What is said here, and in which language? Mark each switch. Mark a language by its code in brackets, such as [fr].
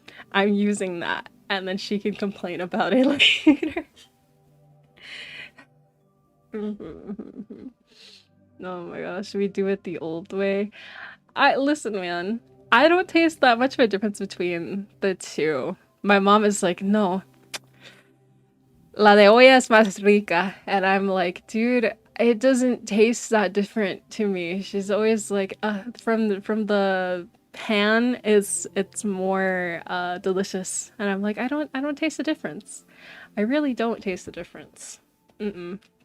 [en] I'm using that. And then she can complain about it later. Oh my gosh, we do it the old way. Listen, man. I don't taste that much of a difference between the two. My mom is like, no, [es] la de olla es más rica. [en] And I'm like, dude, it doesn't taste that different to me. She's always like, from the pan it's more delicious. And I'm like, I don't taste the difference. I really don't taste the difference. Mm-mm.